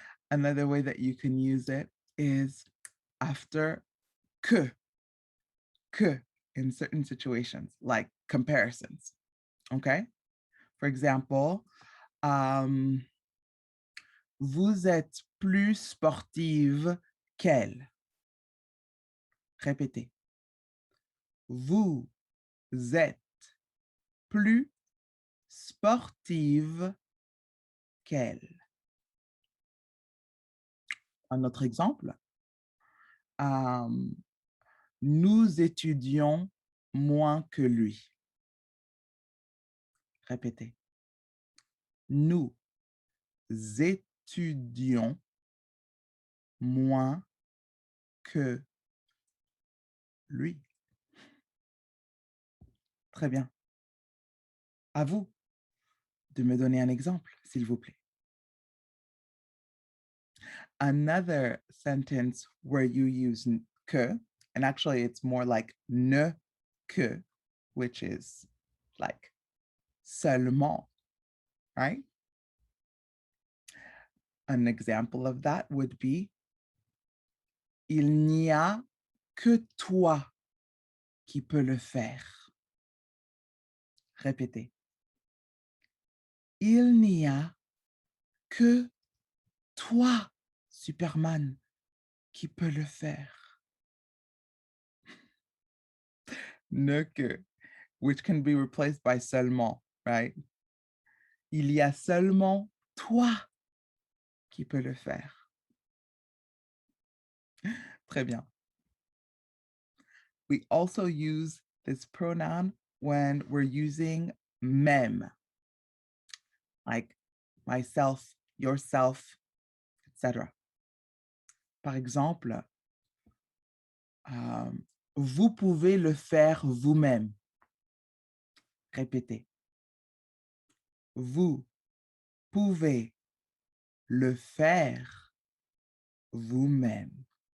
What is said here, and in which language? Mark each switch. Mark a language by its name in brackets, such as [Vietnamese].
[English] Another way that you can use it is after que in certain situations, like comparisons. Okay? For example, [French] vous êtes plus sportive qu'elle. Répétez. Vous êtes plus sportive qu'elle. Un autre exemple. Nous étudions moins que lui. Répétez. Nous étudions moins que lui. Très bien. À vous de me donner un exemple, s'il vous plaît. [English] Another sentence where you use que, and actually it's more like ne que, which is like seulement, right? An example of that would be [French] il n'y a que toi qui peux le faire. Répétez. Il n'y a que toi, Superman, qui peut le faire. [English] Ne que, which can be replaced by seulement, right? [French] Il y a seulement toi qui peut le faire. Très bien. [English] We also use this pronoun when we're using même, like myself, yourself, etc. [French] Par exemple, vous pouvez le faire vous-même. Répétez. Vous pouvez le faire vous-même.